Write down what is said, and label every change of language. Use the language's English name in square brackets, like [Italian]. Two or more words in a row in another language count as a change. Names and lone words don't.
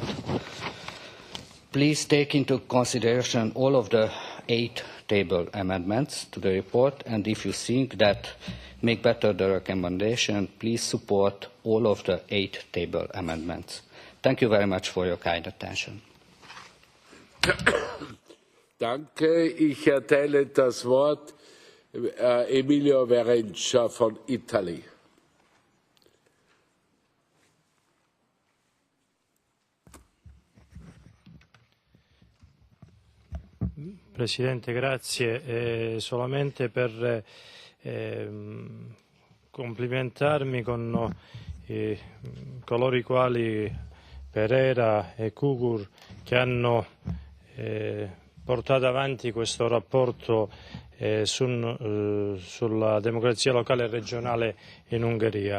[English] Please take into consideration all of the 8 table amendments to the report, and if you think that make better the recommendation, please support all of the 8 table amendments. Thank you very much for your kind attention. [German] Danke. Ich erteile das Wort Emilio Verencia von Italy. [Italian] Presidente, grazie. Solamente per complimentarmi con coloro i quali PEREIRA e CUKOR che hanno portato avanti questo rapporto sulla democrazia locale e regionale in Ungheria.